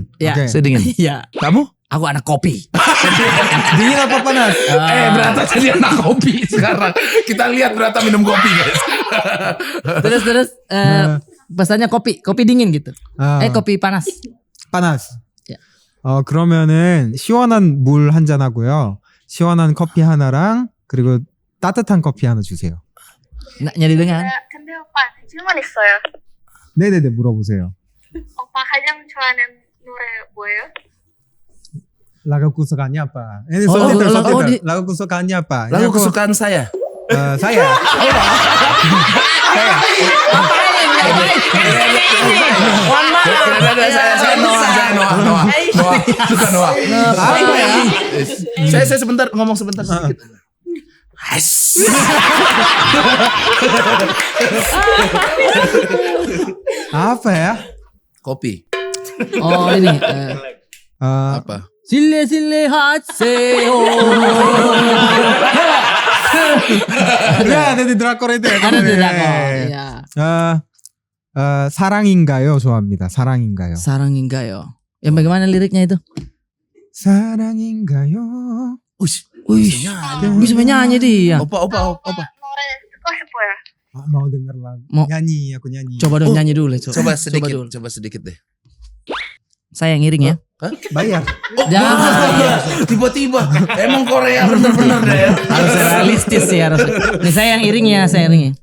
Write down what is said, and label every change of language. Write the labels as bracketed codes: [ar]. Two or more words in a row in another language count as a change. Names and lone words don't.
[id] Ya. Oke. Saya dingin. Iya. Kamu? Aku anak kopi. Dingin apa panas? Berata jadi anak kopi sekarang. Kita lihat Berata minum kopi, guys. Terus pesannya kopi dingin gitu. Kopi panas. panas. [ko] 야. 그러면은 시원한 물 한 잔 하고요. 시원한 커피 하나랑 그리고 따뜻한 커피 하나 주세요. [id] Enggak didengar. [ko] 근데 오빠 질문 있어요. 네네네 물어보세요. 오빠 가장 좋아하는 노래 뭐예요? [id] Lagu kesukaannya apa? Ini Oh, subtitle. Lagu kesukaannya apa? Ini Lagu aku, kesukaan saya. saya. Saya Noah. Suka Noah. Apa ya? Saya sebentar ngomong sebentar sedikit. Apa ya? Kopi. Oh ini. Apa? [ko] Sile hatseo. [id] Ya ada di drakor itu ya. Ada di kemarin. drakor. Iya. [ko] 사랑인가요 좋아합니다. 사랑인가요. Sarangingayo. [id] Yang bagaimana liriknya itu? [ko] 사랑인가요. [id] Wih, bisa menyanyi dia. [ko] Opa. 노래 듣고 싶어요. [id] Mau denger lagu. Mau. Nyanyi, aku nyanyi. Coba dong nyanyi dulu. Coba sedikit, dulu. coba sedikit deh. Saya yang ngiring ya. Bayar. Jangan. Tiba-tiba emang Korea bener-bener deh. Harus realistis sih harus. Nih saya yang iring ya, saya iringnya.